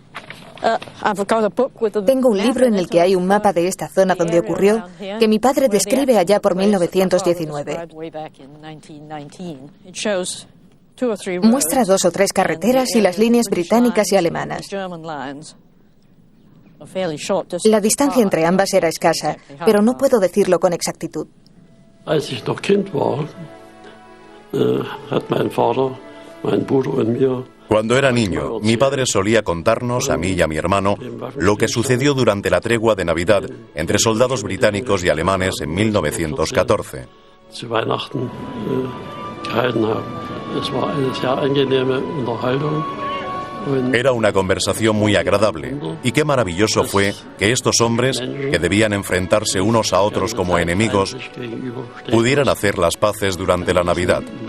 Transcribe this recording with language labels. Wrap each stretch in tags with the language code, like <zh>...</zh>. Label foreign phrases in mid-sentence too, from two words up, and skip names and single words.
<es>Tengo un libro en el que hay un mapa de esta zona donde ocurrió, que mi padre describe allá por 1919. Muestra 2 o 3 carreteras y las líneas británicas y alemanas. La distancia entre ambas era escasa, pero no puedo decirlo con exactitud.</es> <de>Als ich noch Kind war, hat mein Vater, mein Bruder und mir.</de> <es>Cuando era niño, mi padre solía contarnos, a mí y a mi hermano, lo que sucedió durante la tregua de Navidad entre soldados británicos y alemanes en 1914. Era una conversación muy agradable, y qué maravilloso fue que estos hombres, que debían enfrentarse unos a otros como enemigos, pudieran hacer las paces durante la Navidad.</es>